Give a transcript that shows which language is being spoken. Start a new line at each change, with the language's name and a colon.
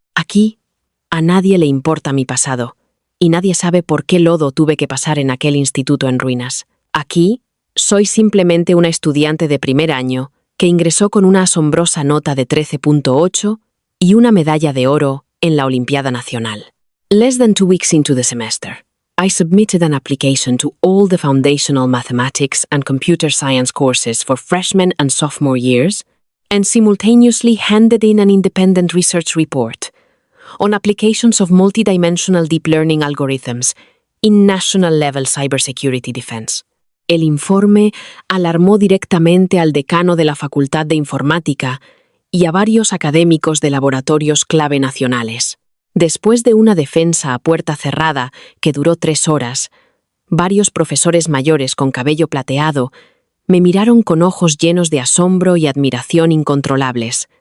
Spanish: Aquí, a nadie le importa mi pasado, y nadie sabe por qué lodo tuve que pasar en aquel instituto en ruinas. Aquí, soy simplemente una estudiante de primer año que ingresó con una asombrosa nota de 13.8 y una medalla de oro en la Olimpiada Nacional.
English: Less than 2 weeks into the semester, I submitted an application to all the foundational mathematics and computer science courses for freshman and sophomore years, and simultaneously handed in an independent research report on applications of multidimensional deep learning algorithms in national-level cybersecurity defense.
Spanish: El informe alarmó directamente al decano de la Facultad de Informática y a varios académicos de laboratorios clave nacionales. Después de una defensa a puerta cerrada que duró 3 horas, varios profesores mayores con cabello plateado me miraron con ojos llenos de asombro y admiración incontrolables.